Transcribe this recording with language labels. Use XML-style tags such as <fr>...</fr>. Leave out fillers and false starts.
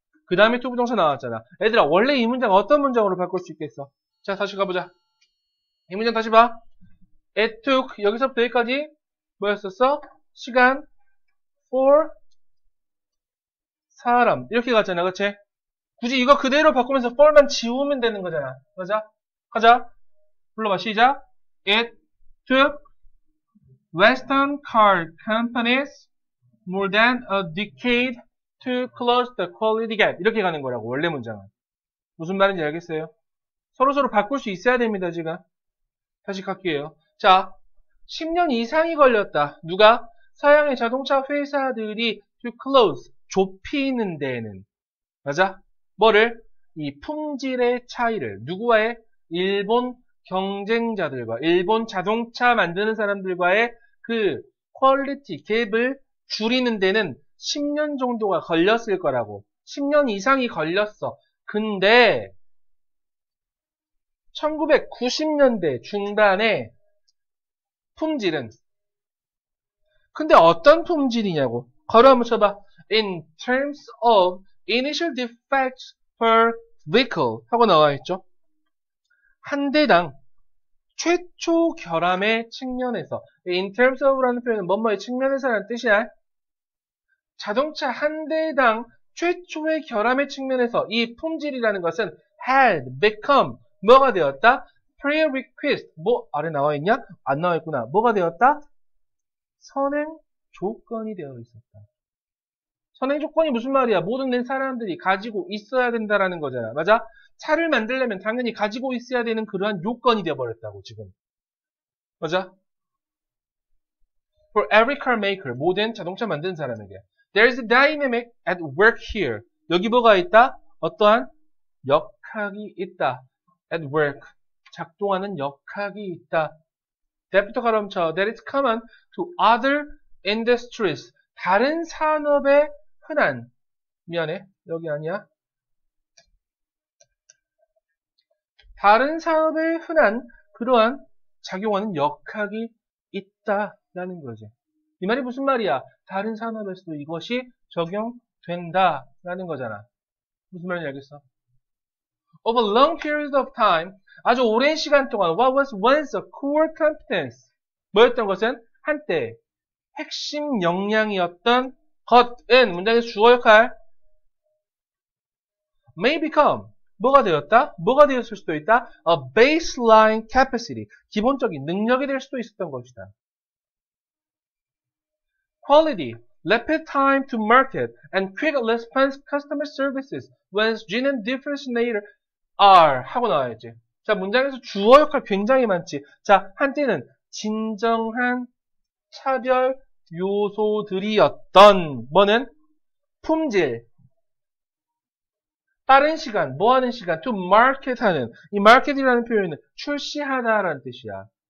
<ko>그 다음에 to 부정사 나왔잖아. 얘들아, 원래 이 문장 어떤 문장으로 바꿀 수 있겠어? 자, 다시 가보자. 이 문장 다시 봐.</ko> <en>It took,</en> <ko>여기서부터 여기까지 뭐였었어? 시간, for 사람. 이렇게 갔잖아. 그치? 굳이 이거 그대로 바꾸면서 for만 지우면 되는 거잖아. 맞아? 가자. 불러봐. 시작.</ko> <en>It took Western car companies more than a decade to close the quality gap.</en> <ko>이렇게 가는 거라고. 원래 문장은. 무슨 말인지 알겠어요? 서로 바꿀 수 있어야 됩니다. 지금. 다시 갈게요. 자, 10년 이상이 걸렸다. 누가? 서양의 자동차 회사들이 to close, 좁히는 데에는. 맞아? 뭐를? 이 품질의 차이를 누구와의? 일본 경쟁자들과 일본 자동차 만드는 사람들과의 그 퀄리티 갭을 줄이는 데는 10년 정도가 걸렸을 거라고. 10년 이상이 걸렸어. 근데 1990년대 중반에 품질은 근데 어떤 품질이냐고. 걸어 한번 쳐봐.</ko> <en>In terms of initial defects per vehicle</en> <ko>하고 나와 있죠. 한 대당 최초 결함의 측면에서 in terms of라는 표현은 뭐뭐의 측면에서라는 뜻이야. 자동차 한 대당 최초의 결함의 측면에서 이 품질이라는 것은</ko> <en>had become</en> <ko>뭐가 되었다? prerequisite 뭐 아래 나와 있냐? 안 나와 있구나. 뭐가 되었다? 선행 조건이 되어 있었다. 선행 조건이 무슨 말이야? 모든 사람들이 가지고 있어야 된다라는 거잖아. 맞아? 차를 만들려면 당연히 가지고 있어야 되는 그러한 요건이 되어버렸다고 지금. 맞아?</ko> <en>For every car maker,</en> <ko>모든 자동차 만드는 사람에게.</ko> <en>There's a dynamic at work here.</en> <ko>여기 뭐가 있다? 어떠한 역학이 있다. At work. 작동하는 역학이 있다. That부터 가름쳐.</ko> <en>That is common to other industries.</en> <ko>다른 산업에 흔한. 미안해. 여기 아니야. 다른 산업에 흔한 그러한 작용하는 역학이 있다라는 거지. 이 말이 무슨 말이야? 다른 산업에서도 이것이 적용된다라는 거잖아. 무슨 말인지 알겠어?</ko> <en>Over a long period of time,</en> <ko>아주 오랜 시간 동안</ko> <en>what was once a core competence,</en> <ko>뭐였던 것은 한때 핵심 역량이었던 것은 문장에서 주어 역할</ko> <en>may become</en> <ko>뭐가 되었다? 뭐가 되었을 수도 있다?</ko> <en>A baseline capacity,</en> <ko>기본적인 능력이 될 수도 있었던 것이다.</ko> <en>Quality, rapid time to market, and quick response customer services when genuine differentiator are</en> <ko>하고 나와야지. 자, 문장에서 주어 역할 굉장히 많지. 자, 한때는 진정한 차별 요소들이었던 뭐는 품질, 빠른 시간, 뭐 하는 시간, to market 하는, 이 market이라는 표현은 출시하다라는 뜻이야.</ko>